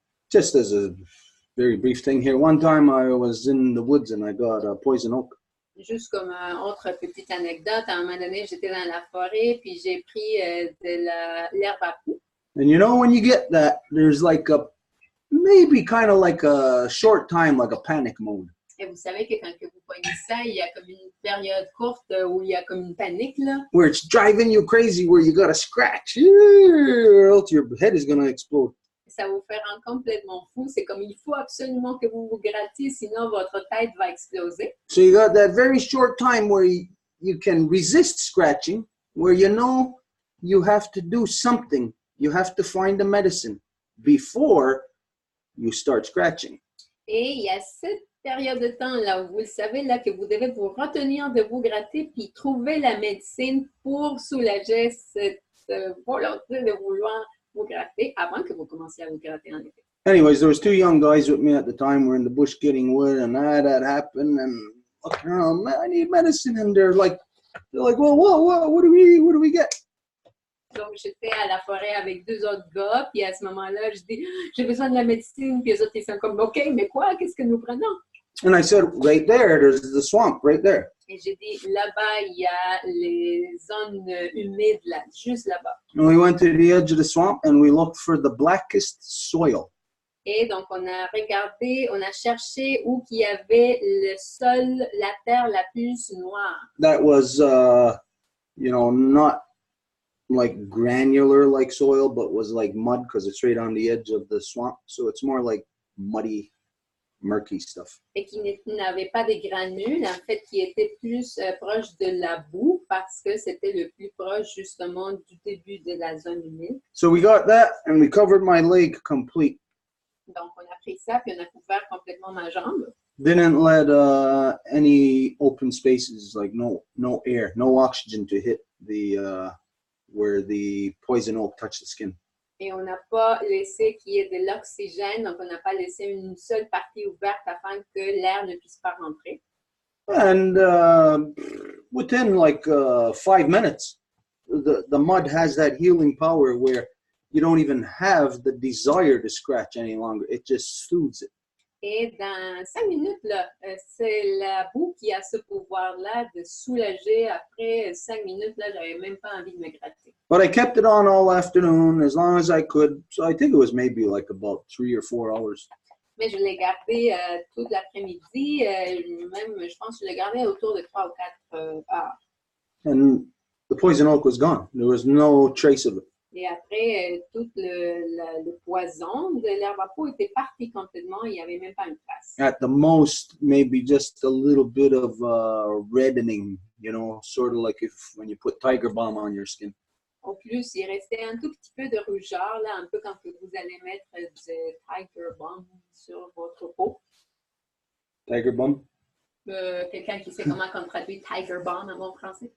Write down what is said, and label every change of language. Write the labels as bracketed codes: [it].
[en] Just as a very brief thing here, one time I was in the woods and I got a poison oak. [fr] Juste comme une autre petite anecdote, à un moment donné, j'étais dans la forêt puis j'ai pris de l'herbe à poux. [en] And you know, when you get that, there's like a, maybe kind of like a short time, like a panic mode. [fr] Et vous savez que quand que vous pognez ça, il y a comme une période courte où il y a comme une panique, là. [en] Where it's driving you crazy, where you got to scratch, or else your head is going to explode. [fr] Ça vous fait rendre complètement fou. C'est comme il faut absolument que vous vous grattiez, sinon votre tête va exploser. [en] So you got that very short time where you can resist scratching, where you know you have to do something. You have to find a medicine before you start scratching. [fr] Et il y a cette période de temps là où vous le savez là que vous devez vous retenir de vous gratter puis trouver la médecine pour soulager cette volonté de vouloir vous gratter avant que vous commenciez à vous gratter en effet. [en] Anyways, there was two young guys with me at the time. We're in the bush getting wood, and that happened. And looking around, man, I need medicine. And they're like, well, what do we get? [fr] Donc, j'étais à la forêt avec deux autres gars, puis à ce moment-là, je dis, j'ai besoin de la médecine, puis les autres, ils sont comme, OK, mais quoi, qu'est-ce que nous prenons? [en] And I said, right there, there's the swamp, right there. [fr] Et j'ai dit, là-bas, il y a les zones humides, là, juste là-bas. [en] And we went to the edge of the swamp, and we looked for the blackest soil. [fr] Et donc, on a regardé, on a cherché où qu'il y avait le sol, la terre la plus noire. [en] That was, not like granular like soil, but was like mud because it's right on the edge of the swamp. So it's more like muddy, murky stuff. [fr] Et qui n'avait pas de granules, en fait, qui était plus proche de la boue parce que c'était le plus proche justement du début de la zone humide. [en] So we got that and we covered my leg complete. [fr] Donc, on a pris ça puis on a couvert complètement ma jambe. [en] Didn't let any open spaces, like no air, no oxygen to hit the where the poison oak touched the skin. [fr] Et on n'a pas laissé qu'il y ait de l'oxygène, donc on n'a pas laissé une seule partie ouverte afin que l'air ne puisse pas rentrer. [en] And within like 5 minutes, the mud has that healing power where you don't even have the desire to scratch any longer. It just soothes it. [fr] Et dans 5 minutes, là, c'est la boue qui a ce pouvoir-là de soulager. Après 5 minutes, là, j'avais même pas envie de me gratter. [en] But I kept it on all afternoon as long as I could. So I think it was maybe like about 3 or 4 hours. [fr] Mais je l'ai gardé toute l'après-midi. Même, je pense que je l'ai gardé autour de 3 ou 4 heures. [en] And the poison oak was gone. There was no trace of it. [fr] Et après, tout le poison de l'herbe à peau était parti complètement. Il n'y avait même pas une trace. [en] At the most, maybe just a little bit of reddening, you know, sort of like if when you put tiger balm on your skin. [fr] Au plus, il restait un tout petit peu de rougeur, là, un peu quand vous allez mettre du tiger balm sur votre peau. [en] Tiger balm? [fr] Quelqu'un qui sait comment on traduit tiger balm en bon français?